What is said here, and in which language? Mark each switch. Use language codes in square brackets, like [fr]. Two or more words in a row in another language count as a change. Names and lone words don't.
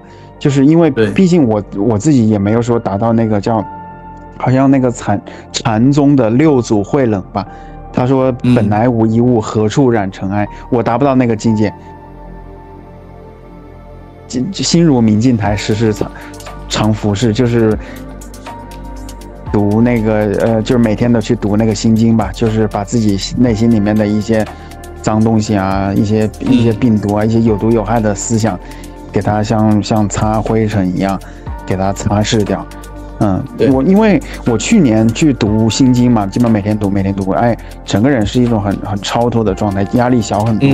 [zh] 就是因為畢竟我自己也沒有說達到那個叫，好像那個禪宗的六祖慧冷吧，他說本來無一物，何處染塵埃，我達不到那個境界。心如明鏡台，時時常拂拭，就是讀那個就是每天都去讀那個心經吧，就是把自己內心裡面的一些髒東西啊，一些病毒啊，一些有毒有害的思想，給它像擦灰塵一樣給它擦拭掉。因為我去年去讀心經嘛，基本每天读，整個人是一種很超脫的狀態，壓力小很多。